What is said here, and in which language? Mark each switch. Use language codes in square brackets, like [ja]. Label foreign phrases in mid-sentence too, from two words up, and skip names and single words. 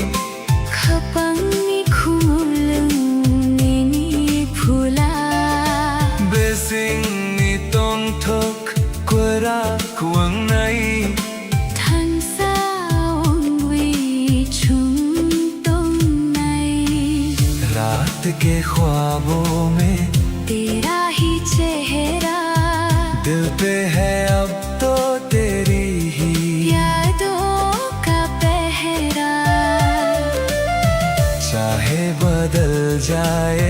[trp] Kapang ni khumulung ni phula besing ni tong thok kwara kuang nai Thang sao wi chung tong nai [hi] रात के ख्वाबों में तेरा ही चेहरा दिल पे है अब तो तेरी ही यादों का पहरा चाहे बदल जाए